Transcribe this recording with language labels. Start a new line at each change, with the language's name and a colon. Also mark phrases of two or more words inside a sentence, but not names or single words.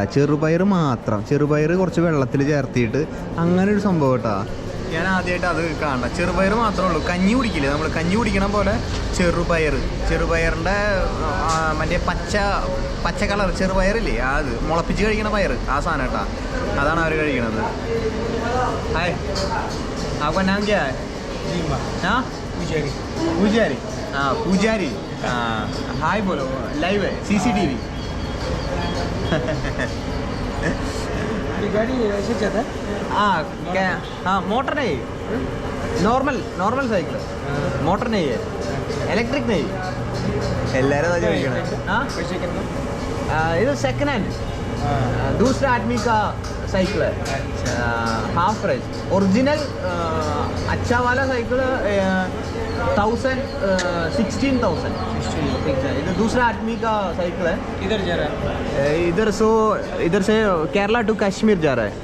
Malayalam: ചെറുപയർ മാത്രം, ചെറുപയർ കുറച്ച് വെള്ളത്തിൽ ചേർത്തിയിട്ട് അങ്ങനെ ഒരു സംഭവം കേട്ടോ. ഞാൻ ആദ്യമായിട്ട് അത് കാണണം. ചെറുപയർ മാത്രമേ ഉള്ളൂ. കഞ്ഞി കുടിക്കില്ലേ നമ്മൾ, കഞ്ഞി കുടിക്കണ പോലെ ചെറുപയറിൻ്റെ മറ്റേ പച്ച കളർ ചെറുപയറില്ലേ, അത് മുളപ്പിച്ച് കഴിക്കണ പയർ, ആ സാധനം കേട്ടോ. അതാണ് അവർ കഴിക്കണത്. ഹായ്
Hindi: आपका नाम क्या है? हाँ पूजारी. हाँ पूजारी. हाय बोलो, लाइव है CCTV. गाड़ी ऐसे चलता है? हाँ क्या? हाँ मोटर नहीं,
English: normal cycle.
Hindi: मोटर नहीं है, इलेक्ट्रिक नहीं.
Malayalam: എല്ലാവരും അതാ ചോദിക്കണേ. ഇത്
English: second hand,
Hindi: दूसरा आदमी का साइकिल है.
English: Half price.
Hindi: ओरिजिनल अच्छा वाला साइकिल 16,000. इधर दूसरा आदमी का साइकिल है. इधर जा रहा है? इधर से केरला टू कश्मीर जा रहा है.